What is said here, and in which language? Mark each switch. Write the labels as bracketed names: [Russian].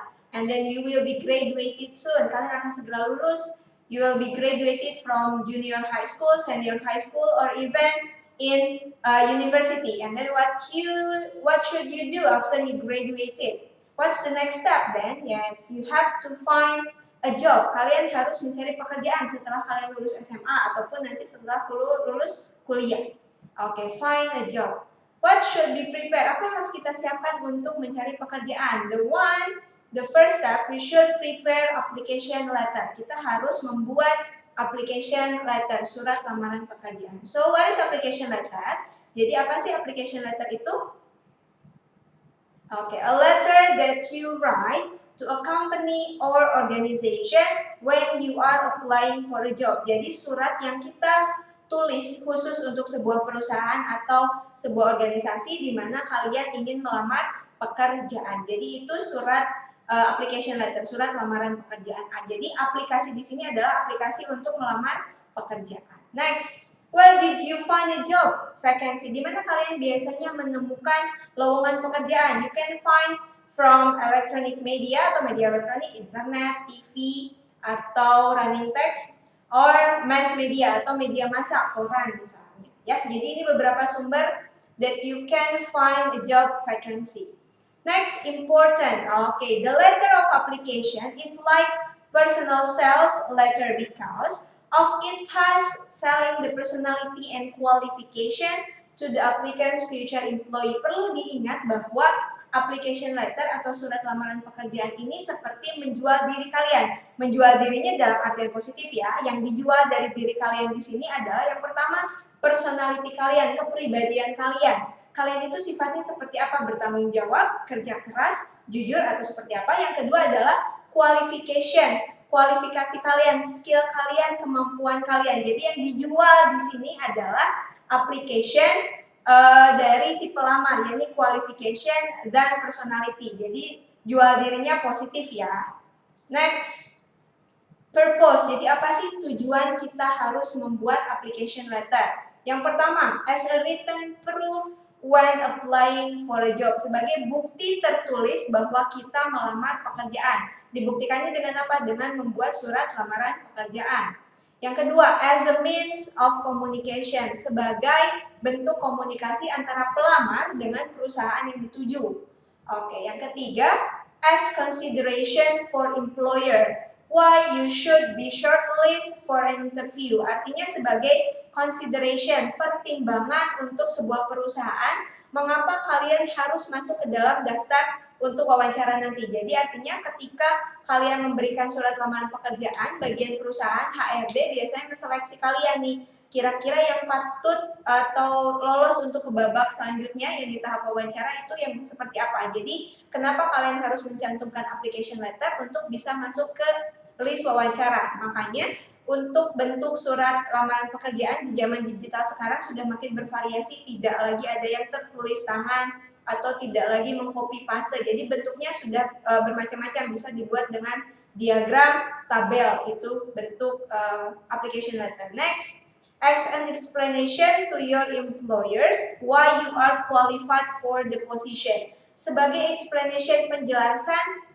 [English] And then you will be graduated soon. [Indonesian] Kalian akan segera lulus. [English] You will be graduated from junior high school, senior high school, or even in university. And then what should you do after you graduated? What's the next step then? Yes, you have to find a job. [Indonesian] Kalian harus mencari pekerjaan setelah kalian lulus SMA ataupun nanti setelah lulus kuliah. [English] Oke, find a job. What should be prepared? [Indonesian] Apa yang harus kita siapkan untuk mencari pekerjaan? [English] The first step, we should prepare application letter. [Indonesian] Kita harus membuat application letter, surat lamaran pekerjaan. [English] So, what is application letter? [Indonesian] Jadi apa sih application letter itu? [English] Okay, a letter that you write to a company or organization when you are applying for a job. [Indonesian] Jadi surat yang kita tulis khusus untuk sebuah perusahaan atau sebuah organisasi di mana kalian ingin melamar pekerjaan. Jadi itu surat application letter, surat lamaran pekerjaan. Jadi aplikasi di sini adalah aplikasi untuk melamar pekerjaan. [English] Next. Where did you find a job vacancy? [Indonesian] Di mana kalian biasanya menemukan lowongan pekerjaan? [English] You can find from electronic media [Indonesian] atau media elektronik, [English] internet, TV, atau running text, or mass media [Indonesian] atau media massa, koran misalnya. Ya, jadi ini beberapa sumber [English] that you can find a job vacancy. Next, important. Okay, the letter of application is like personal sales letter because of it has selling the personality and qualification to the applicant's future employee. [Indonesian] Perlu diingat bahwa application letter atau surat lamaran pekerjaan ini seperti menjual diri kalian. Menjual dirinya dalam artian positif ya. Yang dijual dari diri kalian di sini adalah yang pertama, personality kalian, kepribadian kalian. Kalian itu sifatnya seperti apa? Bertanggung jawab, kerja keras, jujur atau seperti apa? Yang kedua adalah qualification. Kualifikasi kalian, skill kalian, kemampuan kalian. Jadi yang dijual di sini adalah application dari si pelamar, yakni qualification dan personality. Jadi jual dirinya positif ya. [English] Next, purpose. [Indonesian] Jadi apa sih tujuan kita harus membuat application letter? Yang pertama, [English] as a written proof when applying for a job. [Indonesian] Sebagai bukti tertulis bahwa kita melamar pekerjaan. Dibuktikannya dengan apa? Dengan membuat surat lamaran pekerjaan. Yang kedua, [English] as a means of communication, [Indonesian] sebagai bentuk komunikasi antara pelamar dengan perusahaan yang dituju. Oke, yang ketiga, [English] as consideration for employer, why you should be shortlist for an interview. [Indonesian] Artinya sebagai consideration, pertimbangan untuk sebuah perusahaan, mengapa kalian harus masuk ke dalam daftar untuk wawancara nanti. Jadi artinya ketika kalian memberikan surat lamaran pekerjaan, bagian perusahaan HRD biasanya menseleksi kalian nih, kira-kira yang patut atau lolos untuk ke babak selanjutnya yang di tahap wawancara itu yang seperti apa. Jadi kenapa kalian harus mencantumkan application letter untuk bisa masuk ke list wawancara. Makanya untuk bentuk surat lamaran pekerjaan di zaman digital sekarang sudah makin bervariasi, tidak lagi ada yang tertulis tangan atau tidak lagi mengcopy paste. Jadi bentuknya sudah bermacam-macam, bisa dibuat dengan diagram, tabel, itu bentuk application letter. [English] Next, as an explanation to your employers why you are qualified for the position. [Indonesian] Sebagai explanation, penjelasan